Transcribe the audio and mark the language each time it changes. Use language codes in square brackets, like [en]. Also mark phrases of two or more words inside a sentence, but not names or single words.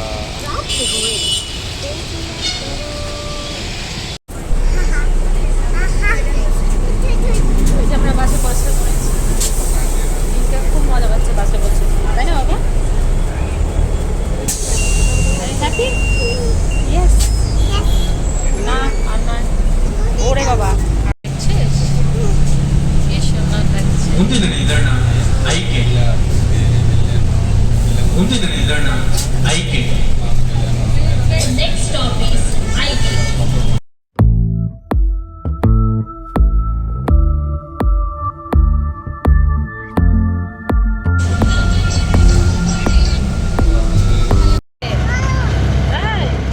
[bn] ওই যে আমরা বাসে বসে করেছি, খুব মজা পাচ্ছে বাসে বসে, তাই না বাবা? [en] Happy? Yes. [bn] না আর নয়। ওরে বাবা, দেখছিস কি সুন্দর লাগছে। [kn] ಮುಂದಿನ ನಿಲ್ದಾಣ ಆಯ್ಕೆ ಮುಂದಿನ ನಿಲ್ದಾಣ ಆಯ್ಕೆ [en] next stop is [kn] ಆಯ್ಕೆ [bn] তাই?